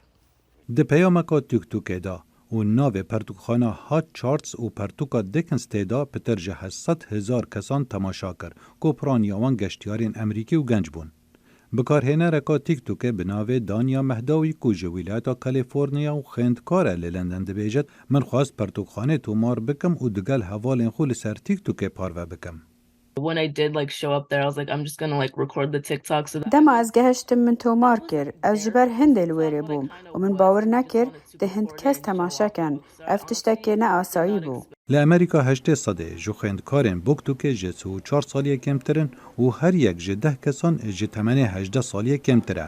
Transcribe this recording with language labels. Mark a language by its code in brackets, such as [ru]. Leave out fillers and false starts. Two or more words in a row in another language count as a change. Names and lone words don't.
[ku] Di peyameka TikTokê da û navê pertûkxana Hot Charts û pertûka Dickens tê da pitir ji 800,000 kesan temaşa kir ku piraniya wan geştyarên Emerîkî û genç bûn. Bikarhênereka TikTokê bi navê Danya Mehdawî ku ji wîlayeta Kalîforniya û xêndkar e li London dibêjit min xwast pertûkxanê tomar bikim û digel hevalên xwe li ser TikTokê parve bikim. [en] When I did show up there, I was like, I'm just gonna record the TikToks. [ku] Dema ez gehiştim min tomar kir. Ez ji ber hindê li wêrê bûm û min bawer nekir di hind kes temaşekin. Ev tiştekê ne asayî bû. Li Amerîka heştê sedê ji xêndkarên BookTokê ji 4 saliyê kêmtirin û her yek ji 10 kesan ji temenê 18 saliyê kêmtir e.